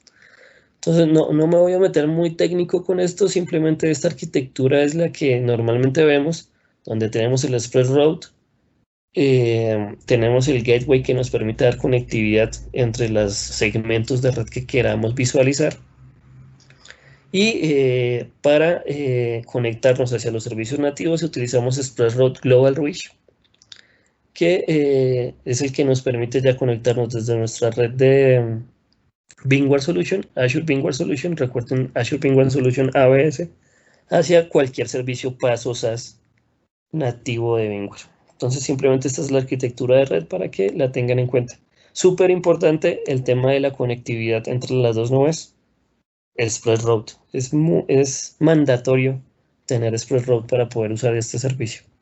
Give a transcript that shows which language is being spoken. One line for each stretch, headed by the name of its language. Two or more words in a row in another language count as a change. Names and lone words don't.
Spanish: Entonces, no me voy a meter muy técnico con esto, simplemente esta arquitectura es la que normalmente vemos, donde tenemos el ExpressRoute, tenemos el gateway que nos permite dar conectividad entre los segmentos de red que queramos visualizar. Y para conectarnos hacia los servicios nativos utilizamos ExpressRoute Global Reach, que es el que nos permite ya conectarnos desde nuestra red de VMware Solution, Azure VMware Solution, recuerden Azure VMware Solution AWS, hacia cualquier servicio PaaS o SaaS nativo de VMware. Entonces simplemente esta es la arquitectura de red para que la tengan en cuenta. Súper importante el tema de la conectividad entre las dos nubes. ExpressRoute. Es mandatorio tener ExpressRoute para poder usar este servicio.